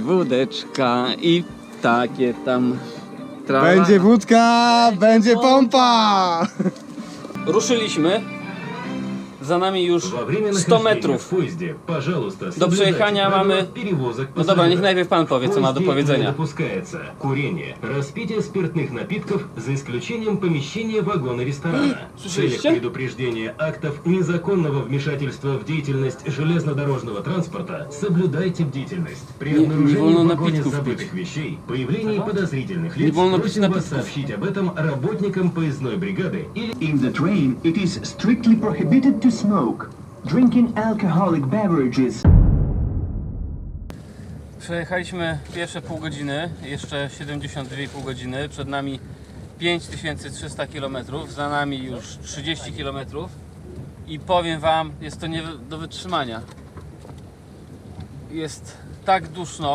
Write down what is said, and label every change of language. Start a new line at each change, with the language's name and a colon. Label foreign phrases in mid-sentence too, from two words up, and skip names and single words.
Polish: Wódeczka i takie tam... Trawa. Będzie wódka, będzie pompa! Ruszyliśmy. Za nami już 100 metrów. Do przejechania mamy... No dobra, niech najpierw pan powie, co ma do powiedzenia.
Russian: Допускается курение, распитие спиртных напитков за исключением помещения вагона-ресторана. В целях предупреждения актов незаконного вмешательства в деятельность железнодорожного транспорта соблюдайте бдительность. При обнаружении в вагоне забытых вещей, появлении подозрительных лиц, просим вас сообщить об этом работникам поездной бригады или...
English: In the train, it is strictly prohibited to smoke. Drinking alcoholic beverages.
Polish: Przejechaliśmy pierwsze pół godziny, jeszcze 72,5 godziny. Przed nami 5300 km, za nami już 30 km. I powiem wam, jest to nie do wytrzymania. Jest tak duszno.